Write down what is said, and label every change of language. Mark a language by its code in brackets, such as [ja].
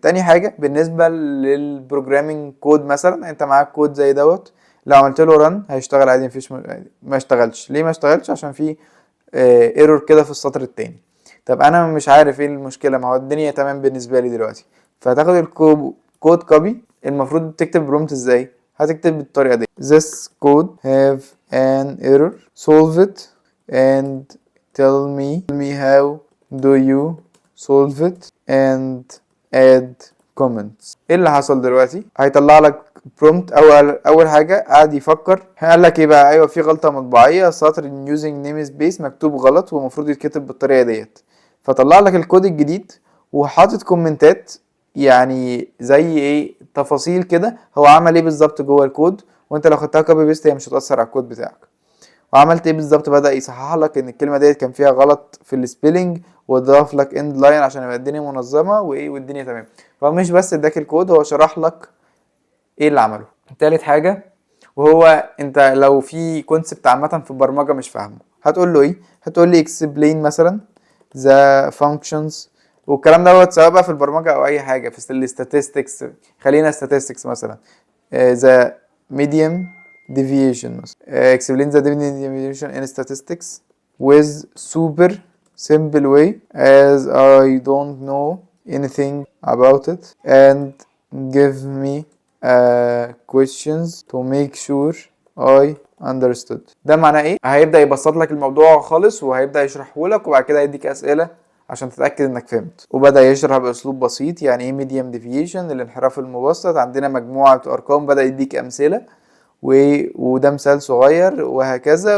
[ar] تاني حاجة بالنسبة للبروجرامينج كود، مثلا انت معاك كود زي دوت، لو عملت له رن هيشتغل عادي، مفيش ما اشتغلش. ليه ما اشتغلش؟ عشان في ايرور كده في السطر التاني. طب انا مش عارف ايه المشكلة، ما هو الدنيا تمام بالنسبة لي دلوقتي. فتاخد الكود كوبي. المفروض تكتب برومت ازاي؟ هتكتب بالطريقة دي: [en] this code have an error, solve it and tell me how do you solve it and add comments. [ar] ايه اللي حصل دلوقتي؟ هيطلع لك برومت. اول حاجه قعد يفكر، قال لك ايه بقى؟ ايوه في غلطه مطبعيه، سطر using namespace مكتوب غلط ومفروض يتكتب بالطريقه ديت. فطلع لك الكود الجديد وحاطط كومنتات، يعني زي ايه، تفاصيل كده هو عمل ايه بالظبط جوه الكود، وانت لو خدتها كوبي بيست هي مش هتاثر على الكود بتاعك. وعملت ايه بالظبط؟ بدأ يصحح لك ان الكلمه ديت كان فيها غلط في السبيلنج، وضاف لك اند لاين عشان يبقى الدنيا منظمه وايه والدنيا تمام. فمش بس اداك الكود، هو شرح لك ايه اللي عمله. تالت حاجه، وهو انت لو في كونسبت عامه في البرمجه مش فاهمه، هتقول له ايه؟ هتقول لي explain مثلا [en] the functions [ar] والكلام دوت، سواء بقى في البرمجه او اي حاجه في الستاتستكس. [en] خلينا statistics مثلا، the medium deviation مثلا. explain the medium deviation in statistics with super simple way as I don't know anything about it and give me questions to make sure I understood. [ar] ده معناه ايه؟ هيبدأ يبسط لك الموضوع خالص وهيبدأ يشرحه لك، وبعد كده يديك أسئلة عشان تتأكد انك فهمت. وبدأ يشرح بأسلوب بسيط يعني ايه medium deviation، الانحراف المبسط. عندنا مجموعة أرقام، بدأ يديك أمثلة وده مثال صغير وهكذا.